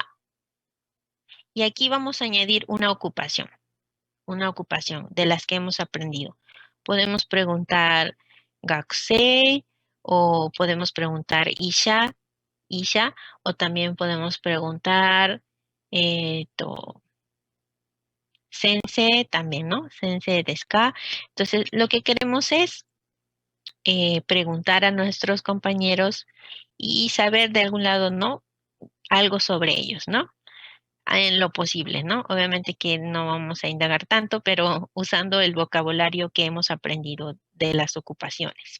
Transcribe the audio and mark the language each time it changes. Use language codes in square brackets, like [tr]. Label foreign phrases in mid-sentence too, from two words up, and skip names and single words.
[es] Y aquí vamos a añadir una ocupación de las que hemos aprendido. Podemos preguntar gakusei o podemos preguntar isha, o también podemos preguntar sensei también, ¿no? [ja] 先生ですか. [es] Entonces, lo que queremos es preguntar a nuestros compañeros y saber de algún lado, ¿no? Algo sobre ellos, ¿no? En lo posible, ¿no? Obviamente que no vamos a indagar tanto, pero usando el vocabulario que hemos aprendido de las ocupaciones.